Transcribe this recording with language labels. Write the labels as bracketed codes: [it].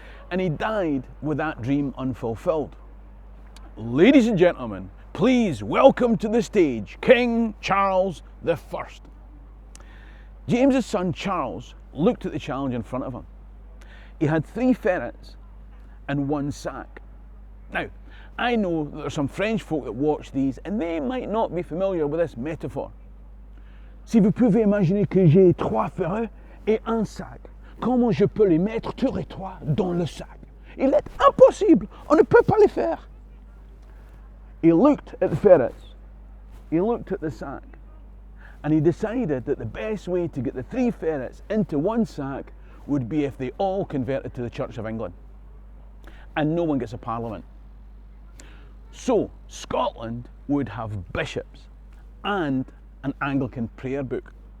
[en] And he died with that dream unfulfilled. Ladies and gentlemen, please welcome to the stage King Charles I. James's son Charles looked at the challenge in front of him. He had 3 ferrets and 1 sack. Now, I know that there are some French folk that watch these and they might not be familiar with this metaphor. [fr] Si vous pouvez imaginer que j'ai 3 ferrets et 1 sac, comment je peux les mettre tous les 3 dans le sac? Il est impossible, on ne peut pas les faire. [en] He looked at the ferrets, he looked at the sack, and he decided that the best way to get the 3 ferrets into 1 sack would be if they all converted to the Church of England. And no one gets a parliament. So, Scotland would have bishops and an Anglican prayer book.